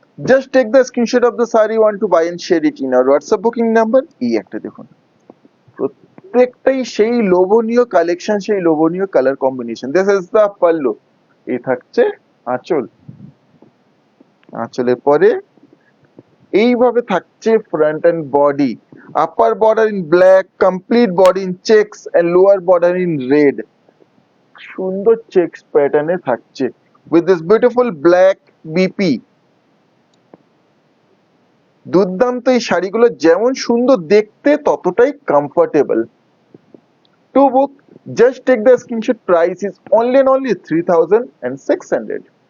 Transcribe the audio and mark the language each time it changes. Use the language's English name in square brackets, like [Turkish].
[English] Just take the screenshot of the saree you want to buy and share it in our WhatsApp booking number. [Bangla] এই একটা দেখুন, প্রত্যেকটাই সেই লোভনীয় collection, সেই লোভনীয় colour combination. [English] This is the pallu. [Bangla] এই থাকছে আঁচল। আঁচলের পরে এইভাবে থাকছে front end body. [English] Upper border in black, complete body in checks and lower border in red. [Bangla] সুন্দর চেকস প্যাটার্নে থাকছে [English] With this beautiful black BP. [Bangla] দুর্দান্ত এই শাড়িগুলো যেমন সুন্দর দেখতে ততটাই comfortable. [English] To book just take the screenshot. Price is only and only 3,600।